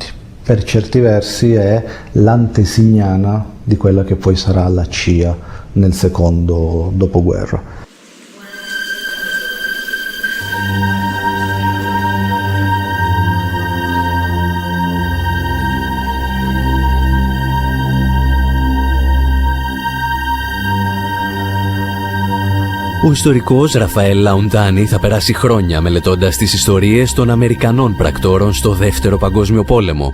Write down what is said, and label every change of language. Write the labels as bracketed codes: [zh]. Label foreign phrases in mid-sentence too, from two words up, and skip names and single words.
[it] Per certi versi è l'antesignana di quella che poi sarà la CIA nel secondo dopoguerra. [el] Ο ιστορικός Ραφαέλ Λαουντάνι θα περάσει χρόνια μελετώντας τις ιστορίες των Αμερικανών πρακτόρων στο Δεύτερο Παγκόσμιο Πόλεμο.